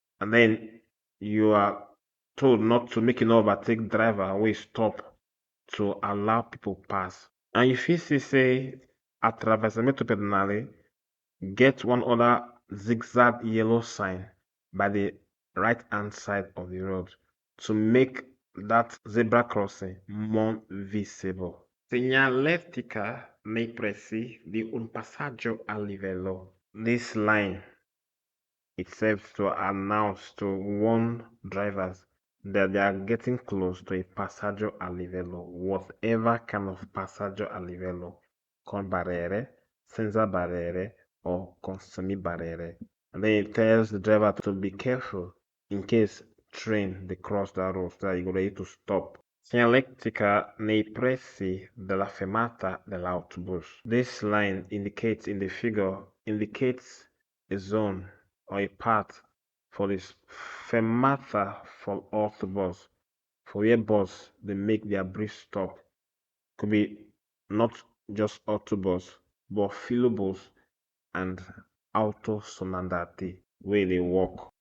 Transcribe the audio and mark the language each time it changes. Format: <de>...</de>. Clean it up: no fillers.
<en>And then you are told not to make you no overtake driver wey stop to allow people pass. And you fit see say attraversamento pedonale get one other zigzag yellow sign by the right hand side of the road to make that zebra crossing more visible.</en> <it>Segnaletica nei pressi di un passaggio a livello.</it> <en>This line it serves to announce, to warn drivers that they are getting close to a passaggio a livello, whatever kind of passaggio a livello,</en> <it>con barriere, senza barriere,</it> <en>or</en> <it>con semi-barriere.</it> <en>And then it tells the driver to be careful in case train they cross that road, so that you're ready to stop.</en> <it>Segnaletica nei pressi della fermata dell'autobus.</it> <en>This line indicates in the figure indicates a zone or a path for this fermata for autobus, for where bus they make their brief stop. Could be not just autobus, but filobus and autosonandati where they walk.</en>